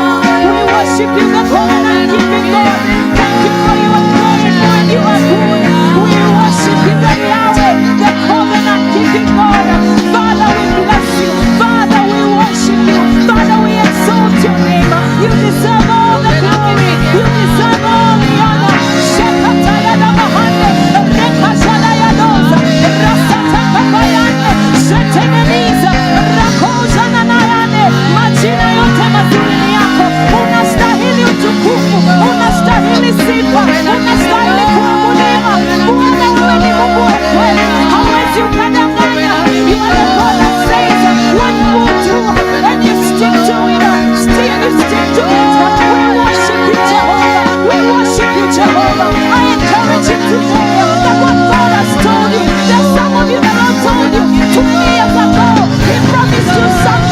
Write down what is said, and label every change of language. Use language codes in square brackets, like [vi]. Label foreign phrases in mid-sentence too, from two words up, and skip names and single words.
[en] We worship you, the covenant keeping God. Thank you for your glory, Lord. You are good. We worship you, the Yahweh, the covenant keeping God. Father, we bless you. Father, we worship you. Father, we exalt your name. You deserve all the glory. You deserve all the honor. Shekataya Nahane, Rekashadaya Doza, Rasataka Bayane, Sheteneniza, Rakoza Nanayane. [sw] Majina yote mazuri ni yako. Unastahili utukufu, unastahili sifa, unastahili kuabudiwa. Bwana, wewe ni Mungu wa kweli, hauwezi ukadanganya. [en] You are the God that says what you will do, and you stick to it. Still you stick to it. We worship you, Jehovah. We worship you, Jehovah. I encourage you today that what God has told you, there's some of you that have told you 20 years ago, He promised you